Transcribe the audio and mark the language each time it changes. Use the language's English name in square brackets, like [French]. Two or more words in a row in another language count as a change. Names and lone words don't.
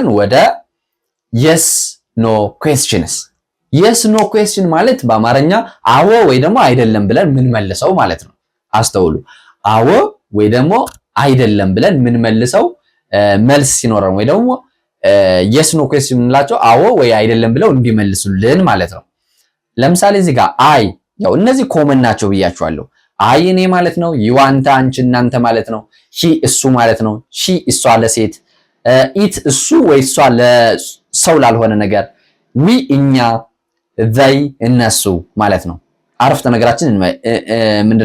[Amharic] ወደ [English] yes no questions። yes no question [Amharic] ማለት በአማርኛ አዎ ወይ ደግሞ አይደለም ብለን ምን መልሰው ማለት ነው። አስተውሉ። አዎ ወይ ደግሞ አይደለም ብለን ምን መልሰው መልስ ሲኖረን ወይ ደግሞ [English] yes no question [Amharic] እንላቸው አዎ ወይ አይደለም ብለው እንዲመልሱልን ማለት ነው። ለምሳሌ እዚህ ጋር አይ ያው እነዚህ ኮመን ናቸው ብያችኋለሁ። አይ እኔ ማለት ነው። ዩ አንተ አንቺ እናንተ ማለት ነው። ሂ እሱ ማለት ነው። ሺ እሷ ለሴት፣ ኢት እሱ ወይ እሷ ለሰው ላልሆነ ነገር፣ ዊ እኛ፣ ዘይ እነሱ ማለት ነው። አረፍተ ነገራችን ምንድነው?